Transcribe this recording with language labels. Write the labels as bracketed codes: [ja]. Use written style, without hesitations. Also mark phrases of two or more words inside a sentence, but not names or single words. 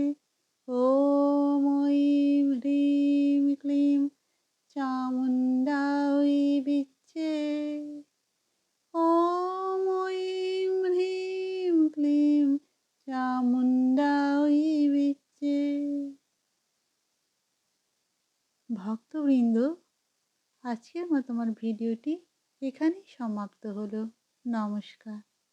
[sa] ॐ ऐं ह्रीं क्लीं चामुण्डायै विच्चे। ॐ ऐं ह्रीं क्लीं चामुण्डायै विच्चे। [bn] ভক্তবৃন্দ, আজকের মতো আমার ভিডিওটি এখানেই সমাপ্ত হলো। নমস্কার।